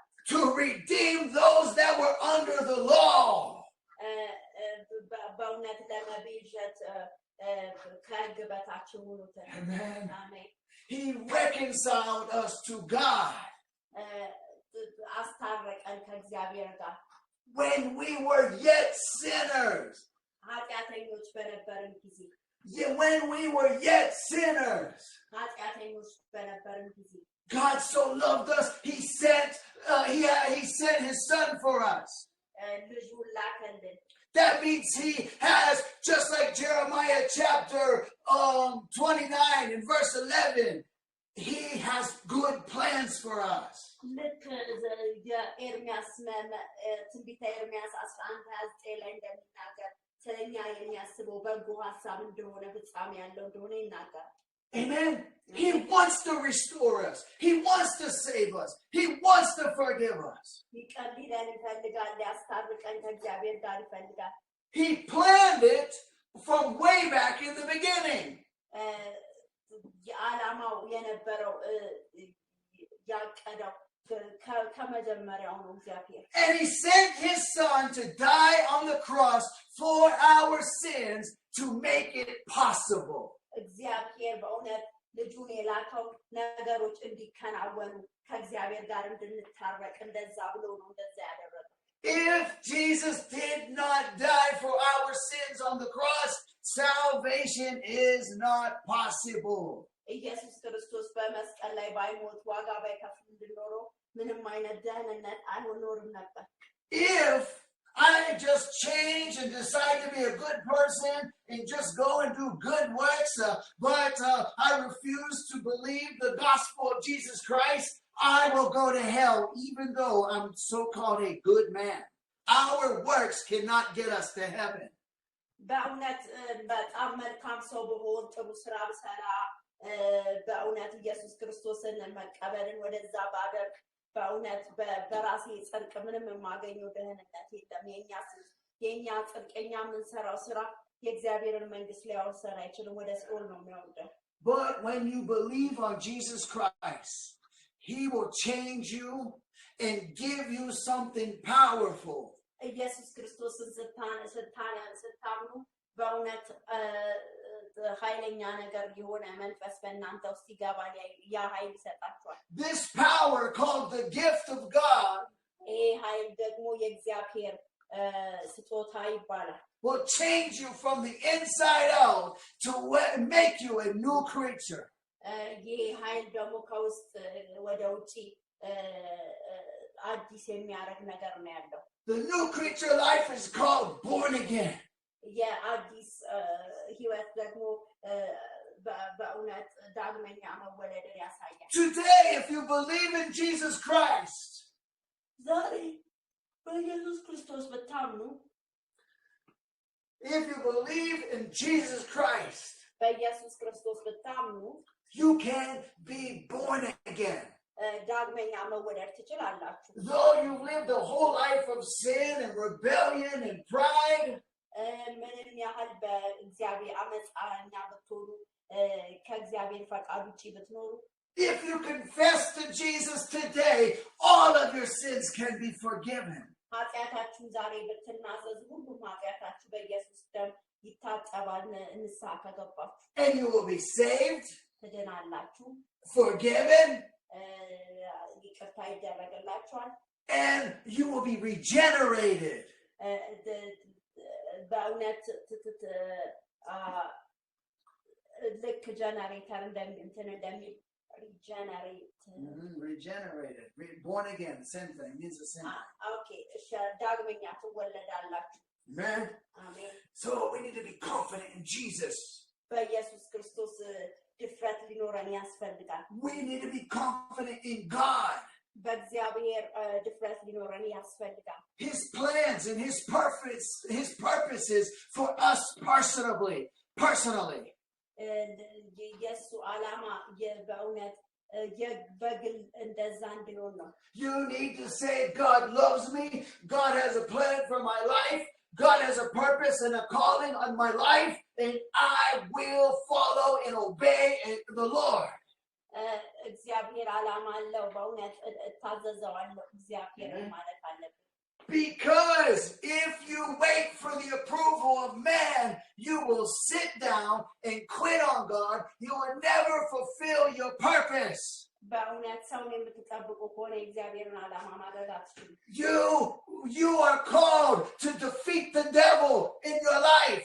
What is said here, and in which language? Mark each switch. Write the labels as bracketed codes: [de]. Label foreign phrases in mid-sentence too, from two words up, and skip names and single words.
[en] To redeem those that were under the law. [am] በእውነት ለመቤዠት ከሕግ በታች የሆኑትን [en] Amen. [am] አሜን [en] He reconciled us to God. [am] አስታረቀን ከእግዚአብሔር ጋር [en] When we were yet sinners. [am] ኃጢአተኞች በነበርን ጊዜ [en] When we were yet sinners. [am] ኃጢአተኞች በነበርን ጊዜ [en] God so loved us, he sent his Son for us. [am] ልጁን ላከልን [en] That means he has, just like Jeremiah chapter 29 and verse 11, he has good plans for us. [am] ልክ የኤርሚያስ ትንቢተ ኤርሚያስ 11:29 ላይ እንደሚናገር ስለኛ የሚያስበው በጎ ሀሳብ እንደሆነ ፍጻሜ ያለው እንደሆነ ይናገራል [en] Amen. He wants to restore us. He wants to save us. He wants to forgive us. He planned it from way back in the beginning. And he sent his Son to die on the cross for our sins to make it possible. [am] እግዚአብሔር በእውነት ልጁን የላከው ነገሮች እንዲከናወኑ ከእግዚአብሔር ጋር እንድንታረቅ እንደዛ ብሎ ነው እንደዛ ያደረገው [en] If Jesus did not die for our sins on the cross, salvation is not possible. [am] ኢየሱስ ክርስቶስ በመስቀል ላይ ባይሞት ዋጋ ባይከፍል እንድኖረው ምንም አይነት ደህንነት አይኖርም ነበር [en] If I just change and decide to be a good person and just go and do good works, but I refuse to believe the gospel of Jesus Christ, I will go to hell even though I'm so-called a good man. Our works cannot get us to heaven. [am] በእውነት በጣም መልካም ሰው በሆን ጥሩ ስራ ብሰራ በእውነት ኢየሱስ ክርስቶስን መቀበልን ወደዛ ባደርግ በእውነት በራሴ ጽድቅ ምንም የማገኘው ደህንነት የለም የኛ ጽድቅ የኛ የምንሰራው ስራ የእግዚአብሔርን መንግስት ሊያወርሰን አይችልም ወደ ሲኦል ነው የሚያወርደን [en] But when you believe on Jesus Christ, he will change you and give you something powerful [am] ኢየሱስ ክርስቶስን ስታምኑ በእውነት ኃይለኛ ነገር የሆነ መንፈስ በእናንተ ውስጥ ይገባል ያ ኃይል ይሰጣችኋል [en] This power called the gift of God [am] ኃይል ደግሞ የእግዚአብሔር ስጦታ ይባላል [en] will change you from the inside out to make you a new creature [am] ይህ ኃይል ደግሞ ከውስጥ ወደ ውጪ አዲስ የሚያደርግ ነገር ነው ያለው [en] The new creature life is called born again [am] የአዲስ ህይወት ደግሞ በእውነት ዳግመኛ መወለድን ያሳያል [en] Today if you believe in Jesus Christ [am] ዛሬ በኢየሱስ ክርስቶስ ብታምኑ [en] if you believe in Jesus Christ [am] በኢየሱስ ክርስቶስ ብታምኑ [en] you can be born again [am] ዳግመኛ መወለድ ትችላላችሁ [en] though you've lived a whole life of sin and rebellion and pride [am] ምንም ያህል በእግዚአብሔር አመፃኛ ብትሆኑ ከእግዚአብሔር ፈቃድ ውጪ ብትኖሩ [en] if you confess to Jesus today all of your sins can be forgiven [am] ኃጢአታችሁን ዛሬ ብትናዘዙ ሁሉም ኃጢአታችሁ በኢየሱስ ደም ይታጠባል ንስሐ ከገባችሁ [en] and you will be saved [am] ትድናላችሁ [en] forgiven [am] ይቅርታ ይደረግላችኋል [en] and you will be regenerated [am] በእውነት ልክ ጀነሬተር እንደሚል [en] regenerated born again same thing means the same [am] okay ዳግመኛ ትወለዳላችሁ [en] amen amen so we need to be confident in Jesus [am] በኢየሱስ ክርስቶስ ድፍረት ሊኖረን ያስፈልጋል [en] we need to be confident in God [am] በእግዚአብሔር ድፍረት ሊኖረን ያስፈልጋል [en] his plans and his purposes for us personally [am] የሱ ዓላማ በእውነት በግል እንደዛ እንዲሆን ነው [en] you need to say God loves me God has a plan for my life God has a purpose and a calling on my life and I will follow and obey the Lord [am] እግዚአብሔር ዓላማ አለው በእውነት እታዘዘዋለሁ እግዚአብሔር ማለት አለብን [en] because if you wait for the approval of man you will sit down and quit on God you will never fulfill your purpose [am] በእውነት ሰውን የምትጠብቁ ከሆነ እግዚአብሔርን ዓላማ ማድረግ አትችሉም [en] you are called to defeat the devil in your life